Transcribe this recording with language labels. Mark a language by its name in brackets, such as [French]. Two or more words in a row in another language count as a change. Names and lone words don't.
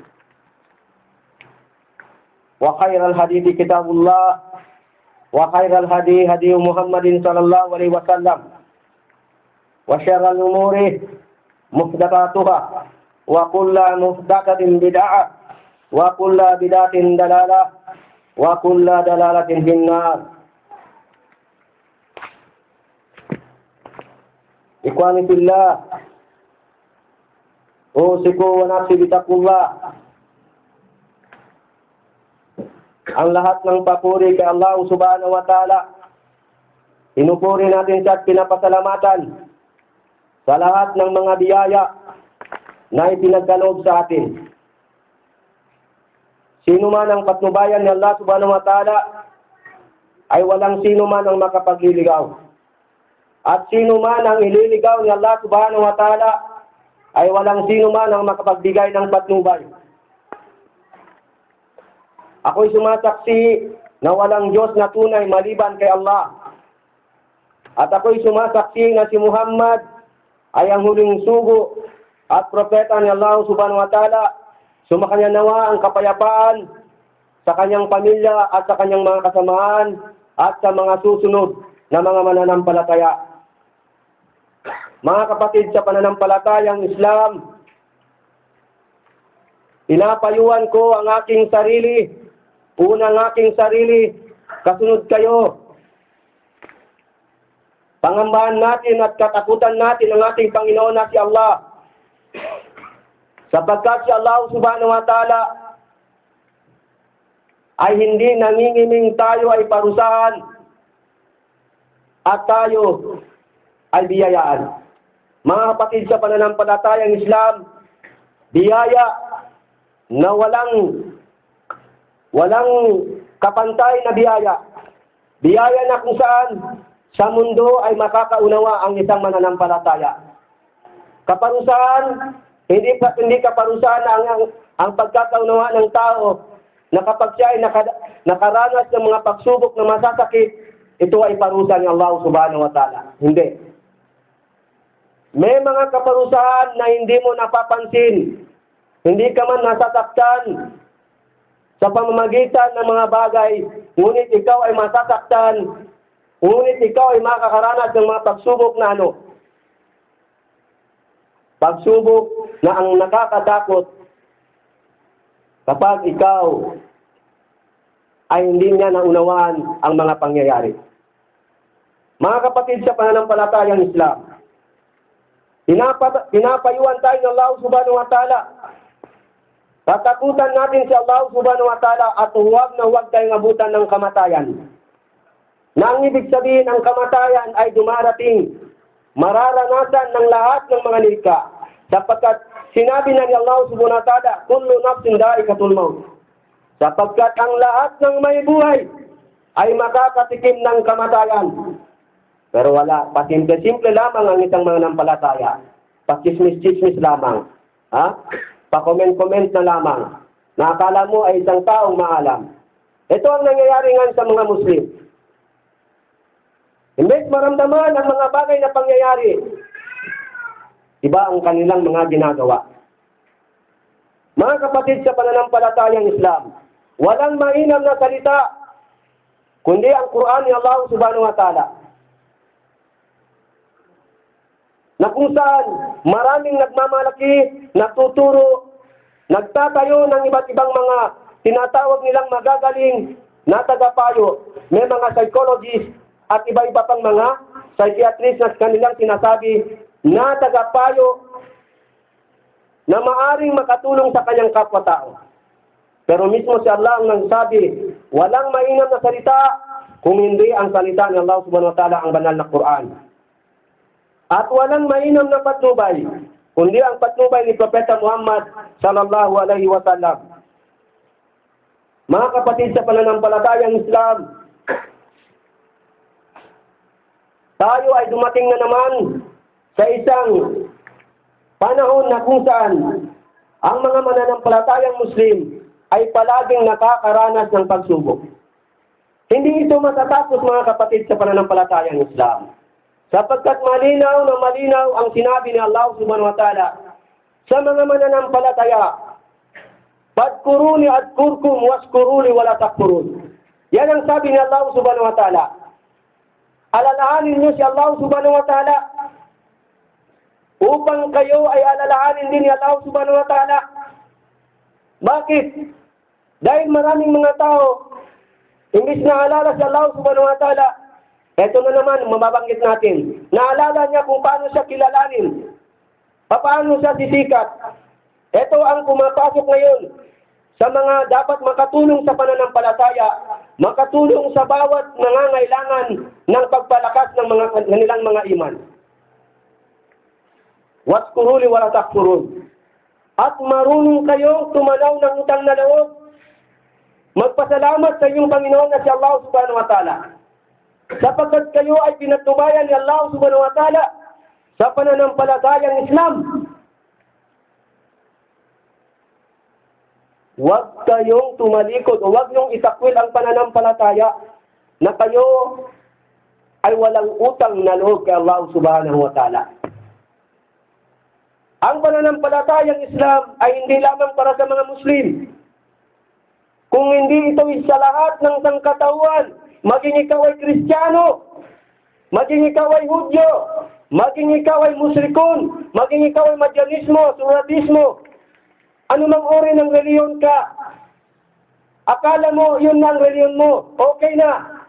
[Arabic] وخير الحديث كتاب الله وخير الهدي هدي محمد صلى الله عليه وسلم وشر الأمور محدثاتها وكل محدثة بدعة وكل بدعة ضلالة وكل ضلالة في النار. إخواني في الله أوصيكم ونفسي بتقوى الله. [Filipino] Ang lahat ng papuri kay Allah [Arabic] سبحانه وتعالى, [Filipino] pinupuri natin siya at pinapasalamatan sa lahat ng mga biyaya na ipinagkaloob sa atin. Sino man ang patnubayan ni Allah [Arabic] سبحانه وتعالى [Filipino] ay walang sino man ang makapagliligaw. At sino man ang ililigaw ni Allah [Arabic] سبحانه وتعالى [Filipino] ay walang sino man ang makapagbigay ng patnubay. Ako'y sumasaksi na walang Diyos na tunay maliban kay Allah. At ako'y sumasaksi na si Muhammad ay ang huling sugo at propeta ni Allah [Arabic] سبحانه وتعالى. [Filipino] Sumakanya nawa ang kapayapaan sa kanyang pamilya at sa kanyang mga kasamaan at sa mga susunod na mga mananampalataya. Mga kapatid sa pananampalatayang Islam, pinapayuhan ko ang aking sarili, unang aking sarili, kasunod kayo. Pangambahan natin at katakutan natin ang ating Panginoon na si Allah. Sapagkat si Allah [Arabic] سبحانه وتعالى [Filipino] ay hindi nangingiming tayo ay parusahan at tayo ay biyayaan. Mga kapatid sa pananampalatayang Islam, biyaya na walang kapantay na biyaya. Biyaya na kung saan sa mundo ay makakaunawa ang isang mananampalataya. Kaparusahan, hindi kaparusahan ang pagkakaunawa ng tao na kapag siya ay nakaranas ng mga pagsubok na masasakit, ito ay parusa ni Allah [Arabic] سبحانه وتعالى. [Filipino] Hindi. May mga kaparusahan na hindi mo napapansin. Hindi ka man nasasaktan sa pamamagitan ng mga bagay, ngunit ikaw ay masasaktan, ngunit ikaw ay makakaranas ng mga pagsubok na ano? Pagsubok na ang nakakatakot kapag ikaw ay hindi niya naunawaan ang mga pangyayari. Mga kapatid sa pananampalatayang Islam, pinapayuhan tayo ng Allah [Arabic] سبحانه وتعالى. [Filipino] Tatakutan natin si Allah [Arabic] سبحانه وتعالى [Filipino] at huwag na huwag tayong abutan ng kamatayan. Na ang ibig sabihin ng kamatayan ay dumarating, mararanasan ng lahat ng mga nilikha. Sapagkat sinabi na ni Allah [Arabic] سبحانه وتعالى, كل نفس ذائقة الموت. [Filipino] Sapagkat ang lahat ng may buhay ay makakatikim ng kamatayan. Pero wala, pasimple-simple lamang ang isang mananampalataya. Pakismis-kismis lamang. Pa-comment-comment na lamang. Na akala mo ay isang taong maalam. Ito ang nangyayari nga sa mga Muslim. Imbes maramdaman ang mga bagay na pangyayari, iba ang kanilang mga ginagawa. Mga kapatid sa pananampalatayang Islam, walang mainam na salita, kundi ang Quran ni Allah [Arabic] سبحانه وتعالى. [Filipino] Na kung saan maraming nagmamalaki, natuturo, nagtatayo ng iba't ibang mga tinatawag nilang magagaling na tagapayo, may mga psychologists at iba-iba pang mga psychiatrists na kanilang sinasabi na tagapayo na maaring makatulong sa kanyang kapwa-tao. Pero mismo si Allah ang nagsabi, walang mainam na salita kung hindi ang salita ni Allah [Arabic] سبحانه وتعالى, [Filipino] ang banal na Quran. At walang mainam na patnubay, kundi ang patnubay ni Propeta Muhammad [Arabic] صلى الله عليه وسلم. [Filipino] Mga kapatid sa pananampalatayang Islam, tayo ay dumating na naman sa isang panahon na kung saan ang mga mananampalatayang Muslim ay palaging nakakaranas ng pagsubok. Hindi ito matatapos, mga kapatid sa pananampalatayang Islam. Sapagkat malinaw na malinaw ang sinabi ni Allah [Arabic] سبحانه وتعالى [Filipino] sa mga mananampalataya, [Arabic] "فاذكروني أذكركم واشكروا لي ولا تكفرون." [Filipino] Yan ang sabi ni Allah [Arabic] سبحانه وتعالى. [Filipino] Alalahanin niyo si Allah [Arabic] سبحانه وتعالى [Filipino] upang kayo ay alalahanin din ni Allah [Arabic] سبحانه وتعالى. [Filipino] Bakit? Dahil maraming mga tao, imbis na alala si Allah [Arabic] سبحانه وتعالى, [Filipino] eto na naman, mababanggit natin. Naalala niya kung paano siya kilalanin. Paano siya sisikat. Ito ang pumapasok ngayon sa mga dapat makatulong sa pananampalataya, makatulong sa bawat nangangailangan ng pagpalakas ng mga kanilang mga iman. [Arabic] واشكروا لي ولا تكفرون. [Filipino] At marunong kayong tumanaw ng utang na loob. Magpasalamat sa inyong Panginoon na si Allah [Arabic] سبحانه وتعالى. [Filipino] Sapagkat kayo ay pinatubayan ni Allah [Arabic] سبحانه وتعالى [Filipino] sa pananampalatayang Islam. Huwag kayong tumalikod o huwag niyong itakwil ang pananampalataya na kayo ay walang utang na loob kay Allah [Arabic] سبحانه وتعالى. [Filipino] Ang pananampalatayang Islam ay hindi lamang para sa mga Muslim. Kung hindi ito sa lahat ng sangkatauhan, maging ikaw ay Kristiyano, maging ikaw ay Hudyo, maging ikaw ay Musrikon, maging ikaw ay Madyanismo, Suratismo, anumang uri ng reliyon ka, akala mo yun ang reliyon mo, okay na.